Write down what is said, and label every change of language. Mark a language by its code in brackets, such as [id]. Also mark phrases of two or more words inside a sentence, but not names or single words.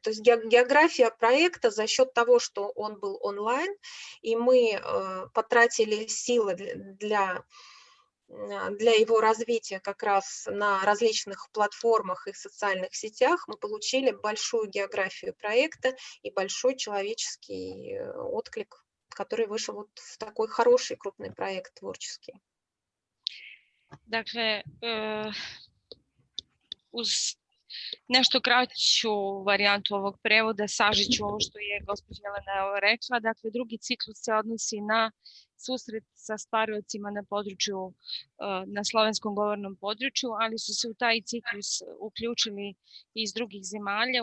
[ru] То есть география проекта за счет того, что он был онлайн, и мы потратили силы для его развития как раз на различных платформах и социальных сетях, мы получили большую географию проекта и большой человеческий отклик, который вышел вот в такой хороший крупный проект творческий. [sr] Dakle, uz nešto kraću varijantu ovog prevoda, sažiću ovo što je gospođa Jelena rekla. Dakle, drugi ciklus se odnosi na susret sa stvariocima na području, na slovenskom govornom području, ali su se u taj ciklus uključili iz drugih zemalja.